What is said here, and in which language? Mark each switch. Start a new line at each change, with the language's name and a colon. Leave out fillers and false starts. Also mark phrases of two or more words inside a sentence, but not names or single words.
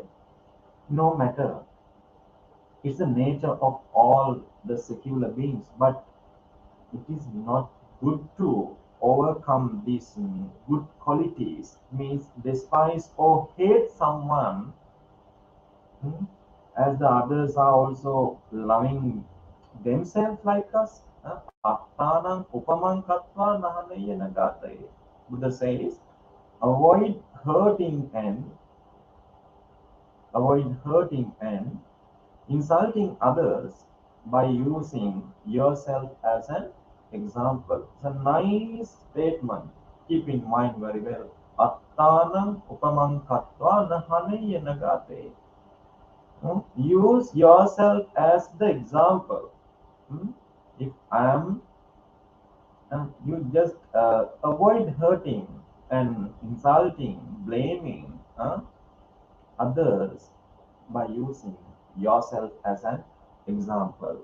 English: No matter, it's the nature of all the secular beings, but it is not good to overcome these good qualities, means despise or hate someone, hmm, as the others are also loving themselves like us.
Pali: Attanam upamam katva nahanaya nagataye.
English: Buddha says, avoid hurting and avoid hurting and insulting others by using yourself as an example. It's a nice statement. Keep in mind very well.
Pali: Attanam upamam katva nahanaya nagate.
English: Use yourself as the example. Hmm? If I am, you just avoid hurting and insulting, blaming others by using yourself as an example.